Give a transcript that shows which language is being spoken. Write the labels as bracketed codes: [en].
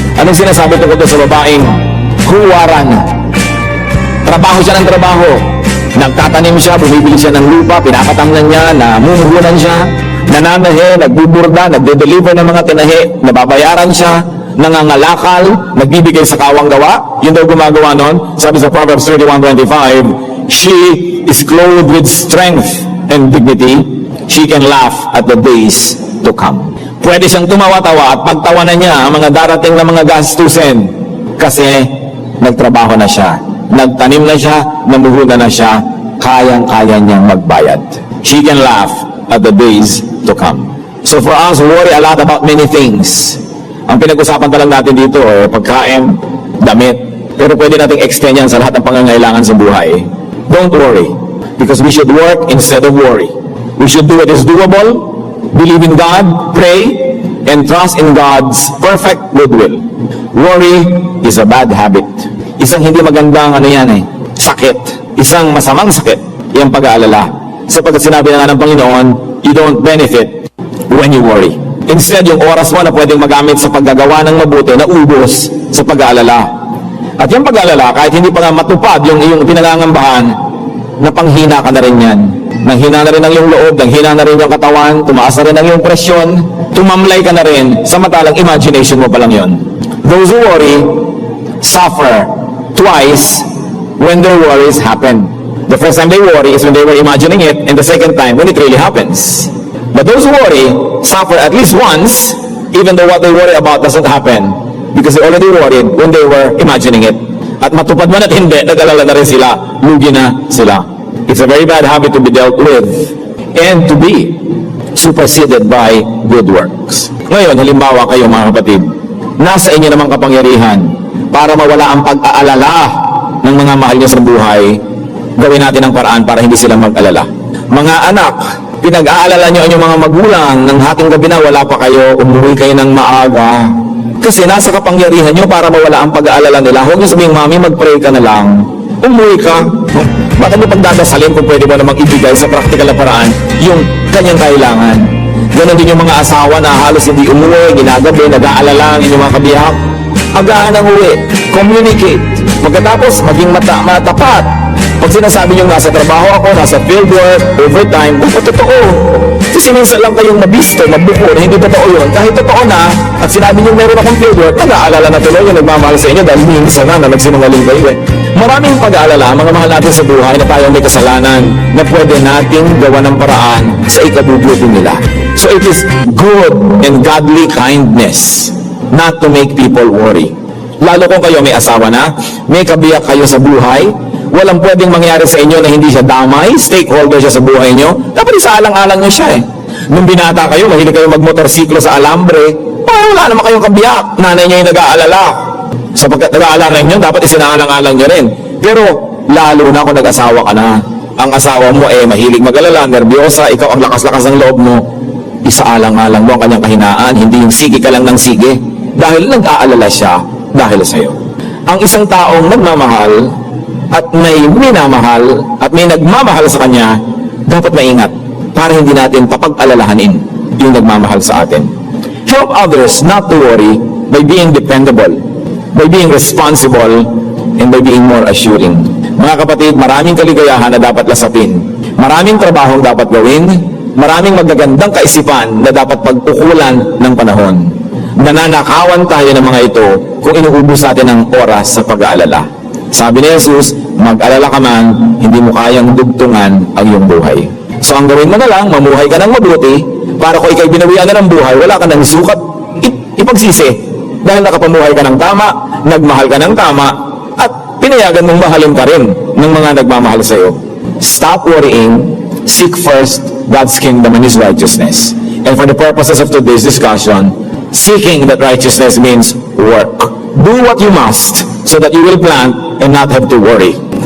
[tl] Anong sinasabi tungkol sa babaeng huwaran? Trabaho siya ng trabaho. Nagtatanim siya, bumibili siya ng lupa, pinapatamnan niya, namumuhunan siya, nananahe, nagbuburda, nagde-deliver ng mga tinahe, nababayaran siya, nangangalakal, nagbibigay sa kawang gawa. Yun daw gumagawa nun. Sabi sa [en] Proverbs 31:25, she is clothed with strength and dignity. She can laugh at the days to come. [tl] Pwede siyang tumawa-tawa at pagtawanan niya ang mga darating na mga gastusin kasi nagtrabaho na siya, nagtanim na siya, namuhunan na siya, kayang-kaya niyang magbayad. [en] She can laugh at the days to come. So for us, we worry a lot about many things. [tl] Ang pinag-usapan pa lang natin dito, pagkain, damit, pero pwede nating extend yan sa lahat ng pangangailangan sa buhay. [en] Don't worry, because we should work instead of worry. We should do what is doable, believe in God, pray, and trust in God's perfect goodwill. Worry is a bad habit. [tl] Isang hindi magandang sakit. Isang masamang sakit, yung pag-aalala. Sapagkat sinabi na nga ng Panginoon, [en] you don't benefit when you worry. [tl] Instead, yung oras mo na pwedeng magamit sa paggagawa ng mabuti na ubos sa pag-aalala. At yung pag-aalala, kahit hindi pa nga matupad yung iyong pinangangambahan, napanghina ka na rin yan. Nanghina na rin ang iyong loob, nanghina na rin yung katawan, tumaas na rin ang iyong presyon, tumamlay ka na rin, samantalang imagination mo pa lang yun. [en] Those who worry suffer twice when their worries happen. The first time they worry is when they were imagining it, and the second time when it really happens. But those who worry suffer at least once, even though what they worry about doesn't happen, because they already worried when they were imagining it. [tl] At matupad man at hindi, nag-alala na rin sila, lugi na sila. [en] It's a very bad habit to be dealt with and to be superseded by good works. [tl] Ngayon, halimbawa kayo mga kapatid, nasa inyo namang kapangyarihan para mawala ang pag-aalala ng mga mahal niyo sa buhay, gawin natin ang paraan para hindi sila mag-alala. Mga anak, pinag-aalala niyo ang inyong mga magulang ng hating gabi na wala pa kayo, umuwi kayo ng maaga. Kasi nasa kapangyarihan niyo para mawala ang pag-aalala nila. Huwag niyo sabihin, Mami, mag-pray ka na lang. Umuwi ka. Bakit mo pagdadasalin kung pwede mo namang ibigay sa praktikal na paraan yung kanyang kailangan? Ganon din yung mga asawa na halos hindi umuwi, ginagabi, nag-aalala ang inyong mga kabiyak. Agaan ang uwi. Communicate. Magkatapos, maging matapat. Pag sinasabi nyo nasa trabaho ako, nasa fieldwork, overtime, totoo. Kasi minsan lang kayong mabisto, mabuko, na hindi totoo yun. Kahit totoo na, at sinabi nyo meron akong fieldwork, nag-aalala na tuloy yung nagmamahal sa inyo dahil minsan na nagsinungaling kayo eh. Maraming pag-aalala, mga mahal natin sa buhay na tayo may kasalanan na pwede nating gawa ng paraan sa ikabubuti nila. [en] So it is good and godly kindness not to make people worry. [tl] Lalo kung kayo may asawa na, may kabiyak kayo sa buhay, walang pwedeng mangyari sa inyo na hindi siya damay, stakeholder siya sa buhay nyo, dapat isaalang-alang nyo siya eh. Nung binata kayo, mahilig kayo magmotorsiklo sa alambre, wala naman kayong kabiyak, nanay niya yung nag-aalala. Sapagkat nag-aalala nyo, dapat isinaalang-alang nyo rin. Pero, lalo na kung nag-asawa ka na, ang asawa mo mahilig mag-alala, nervyosa, ikaw ang lakas-lakas ng loob mo, isaalang-alang mo ang kanyang kahinaan, hindi yung sige ka lang ng sige, dahil nag-aalala siya dahil sa'yo. Ang isang taong nagmamahal, at may minamahal at may nagmamahal sa kanya, dapat maingat para hindi natin papag-alalahanin yung nagmamahal sa atin. [en] Help others not to worry by being dependable, by being responsible, and by being more assuring. [tl] Mga kapatid, maraming kaligayahan na dapat lasapin. Maraming trabahong dapat gawin, maraming magagandang kaisipan na dapat pag-ukulan ng panahon. Nananakawan tayo ng mga ito kung inuubos natin ang oras sa pag-aalala. Sabi ni Jesus, mag-alala ka man, hindi mo kayang dugtungan ang iyong buhay. So ang gawin mo na lang, mamuhay ka ng mabuti, para kung ikay binawian na ng buhay, wala ka ng sukat, ipagsisi. Dahil nakapamuhay ka ng tama, nagmahal ka ng tama, at pinayagan mong mahalin ka rin ng mga nagmamahal sa iyo. [en] Stop worrying, seek first God's kingdom and His righteousness. And for the purposes of today's discussion, seeking that righteousness means work. Do what you must so that you will plant and not have to worry.